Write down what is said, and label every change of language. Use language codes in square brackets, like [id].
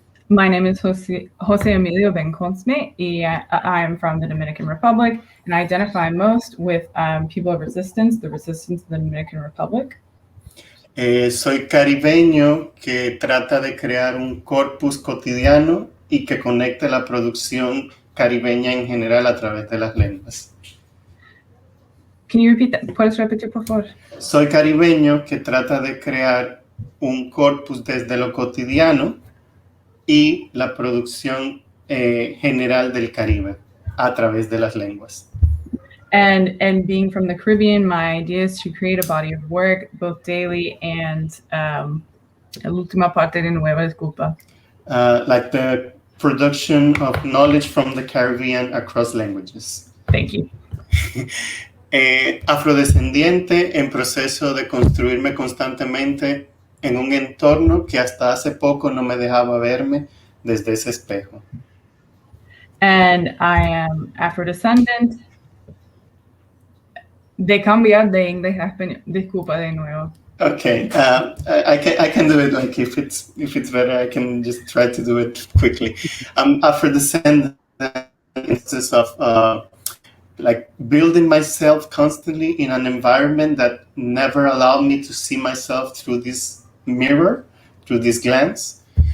[en] My name is Jose Emilio Bencosme, y I am from the Dominican Republic, and I identify most with people of resistance, the resistance of the Dominican Republic. [es] Soy caribeño que trata de crear un corpus cotidiano y que conecte la producción caribeña en general a través de las lenguas. [en] Can you repeat that? [es] ¿Puedes repetir, por favor? Soy caribeño que trata de crear un corpus desde lo cotidiano y la producción general del Caribe a través de las lenguas. [en] And being from the Caribbean, my idea is to create a body of work, both daily and [es] la última parte de nueva, disculpa. [en] Like the production of knowledge from the Caribbean across languages. Thank you. [es] Afrodescendiente en proceso de construirme constantemente en un entorno que hasta hace poco no me dejaba verme desde ese espejo. [en] And I am Afrodescendant. [es] De cambiar de inglés a español. Disculpa de nuevo. [en] Okay, I can do it. Like if it's better, I can just try to do it quickly. Afrodescendant instance of like building myself constantly in an environment that never allowed me to see myself through this mirror, through this glance.